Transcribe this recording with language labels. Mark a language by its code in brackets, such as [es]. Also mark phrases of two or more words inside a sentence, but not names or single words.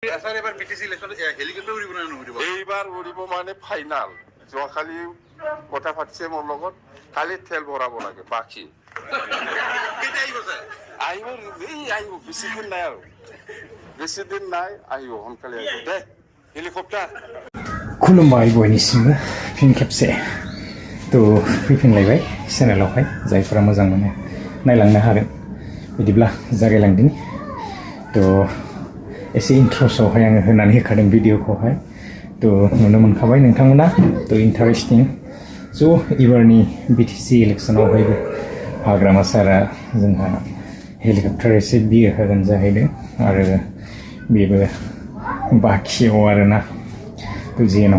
[as] স্যার এবার বিটিসি [en] election helicopter [as] উড়িব না নুড়িব এইবার উড়িব মানে ফাইনাল যোৱাকালি কথা পাতিছে মোৰ লগত খালি তেল ভৰাব লাগে বাকি কেতিয়া আহিব স্যার আহিব এই আহিব বেছি দিন নাই আৰু বেছি দিন নাই আহিব সোনকালে আহিব দে হেলিকপ্টাर [brx] खुलुमबाय बयनिसिमबो फिन खेबसे तो फैफिनलायबाय चेनेलावहाय जायफोरा मोजां मोनो नायलांनो हागोन बिदिब्ला जागायलांदिनि तो एसे इन्ट्र'सआवहाय आङो होनानै होखादों भिडिअखौहाय तो नुनो मोनखाबाय नोंथांमोना तो इन्टारेस्टिं स' एबारनि बिटिसि इलेक्सनावहायबो हाग्रामा सारा जोंहा हेलिकप्टार एसे बियो होगोन जाहैदों आरो बेबो बाखियाव आरोना तो जियानो